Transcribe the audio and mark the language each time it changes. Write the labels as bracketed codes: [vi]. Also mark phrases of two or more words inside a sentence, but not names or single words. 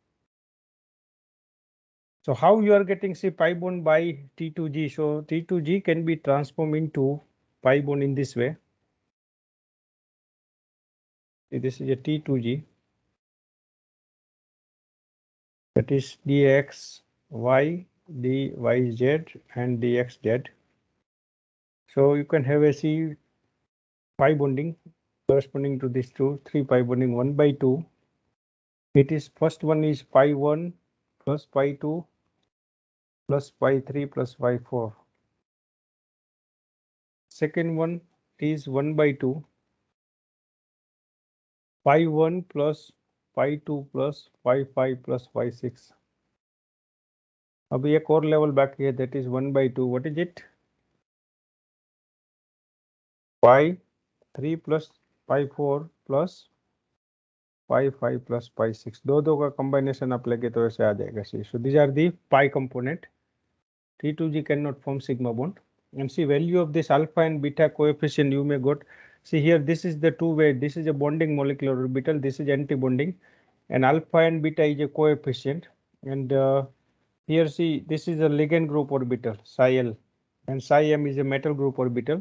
[en] So how you are getting say pi bond by T2G? So T2G can be transformed into pi bond in this way. See, this is a T2G. That is dx y, dyz, and dxz. So you can have a C pi bonding corresponding to these two, 3 pi bonding 1 by 2. It is first one is pi 1 plus pi 2 plus pi 3 plus pi 4. Second one is 1 by 2 pi 1 plus pi 2 plus pi 5 plus pi 6. [hi] अभी एक और लेवल बाकी है, [en] that is 1 by 2. What is it? Pi 3 plus pi 4 plus pi 5 plus pi 6. [hi] दो का combination आप लेके तो ऐसे आ जाएगा. [en] So these are the pi component. T2G cannot form sigma bond. And see value of this alpha and beta coefficient you may got. See here, this is the two-way. This is a bonding molecular orbital. This is anti-bonding, and alpha and beta is a coefficient. And here see, this is a ligand group orbital psi L, and psi M is a metal group orbital.